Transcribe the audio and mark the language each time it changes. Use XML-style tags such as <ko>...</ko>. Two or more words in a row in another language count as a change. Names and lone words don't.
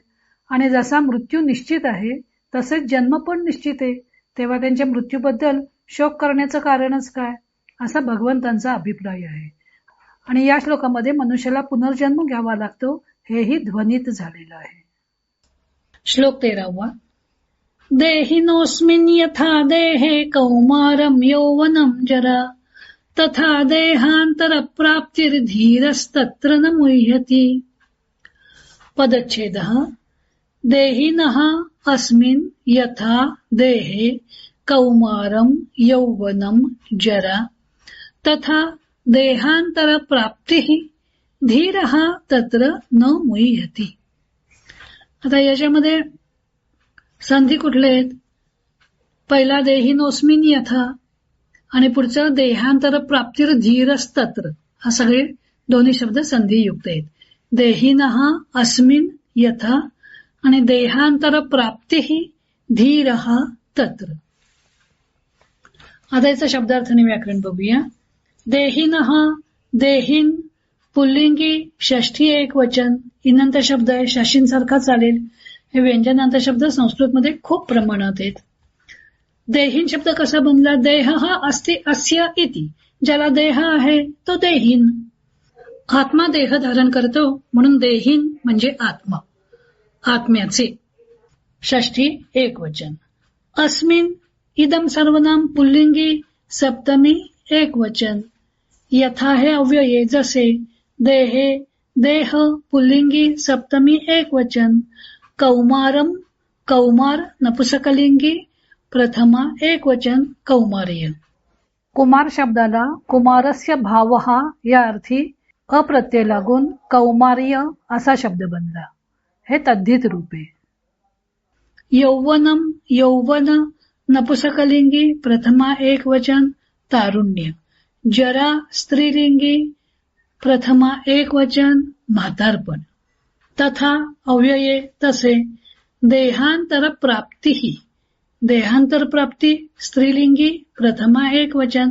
<mr>आणि जसा मृत्यू निश्चित आहे तसेच जन्म पण निश्चित आहे. तेव्हा त्यांच्या मृत्यूबद्दल शोक करण्याचं कारणच काय, असा भगवंतांचा अभिप्राय आहे. आणि या श्लोकामध्ये मनुष्याला पुनर्जन्म घ्यावा लागतो हेही ध्वनित झालेलं आहे. श्लोक 13.</mr> <sa>देहिनोऽस्मिन् यथा देहे कौमारं यौवनं जरा तथा देहान्तरप्राप्तिर्धीरस्तत्र न मुह्यति. पदच्छेदः. देहिनः अस्मिन् यथा देहे कौमारं यौवनं जरा तथा देहान्तरप्राप्तिः धीरः तत्र न मुह्यति.</sa> <mr>आता याच्यामध्ये संधी कुठले आहेत? पहिला</mr> <sa>देहिनोस्मिन यथा</sa> <mr>आणि पुढचं</mr> <sa>देहांतर प्राप्तीर धीरस्तत्र.</sa> <mr>हा सगळे दोन्ही शब्द संधियुक्त आहेत.</mr> <sa>देहिनः अस्मिन यथा आणि देहांतर प्राप्ती धीरः तत्र.</sa> <mr>आता याचा शब्दार्थ आणि व्याकरण बघूया. देहिनः, देहीन पुल्लिंगी षष्ठी एक वचन, इनंत शब्द आहे, शशींसारखा चालेल. हे व्यंजनांत शब्द संस्कृतमध्ये खूप प्रमाणात आहेत. देहीन शब्द कसा बनला? देह हा</mr> <sa>अस्ति अस्य इति.</sa> <mr>ज्याला देह आहे तो देहीन. आत्मा देह धारण करतो म्हणून देहीन म्हणजे आत्मा, आत्म्याचे. षष्ठी एक वचन. अस्मिन इदम सर्वनाम पुल्लिंगी सप्तमी एक वचन. यथा हे अव्यये जसे. देहे देह पुल्लिंगी सप्तमी एक वचन. कौमारम कौमार नपुसकलिंगी प्रथमा एक वचन कौमार्य. कुमार शब्दाला</mr> <sa>कुमारस्य भावहा</sa> <mr>या अर्थी अप्रत्यय लागून कौमार्य असा शब्द बनला. हे तद्धित रूप आहे. यौवनम यौवन नपुसकलिंगी प्रथमा एक वचन तारुण्य. जरा स्त्रीलिंगी प्रथमा एक वचन म्हातारपण. तथा अव्यये तसे. देहांतर प्राप्ती, देहांतर प्राप्ती स्त्रीलिंगी प्रथमा एक वचन.</mr>